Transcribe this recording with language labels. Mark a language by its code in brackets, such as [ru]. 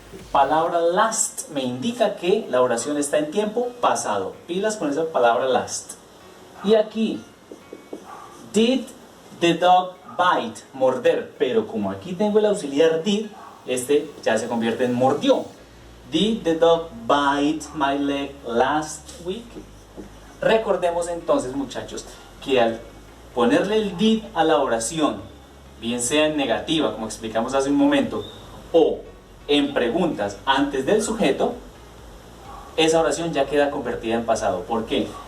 [es] palabra last me indica que la oración está en tiempo pasado. Pilas con esa palabra last. Y aquí, [en] did the dog bite, [es] morder, pero como aquí tengo el auxiliar did, este ya se convierte en mordió. [en] Did the dog bite my leg last week? [es] Recordemos entonces, muchachos, que al ponerle el did a la oración, bien sea en negativa, como explicamos hace un momento, o en preguntas antes del sujeto, esa oración ya queda convertida en pasado. ¿Por qué?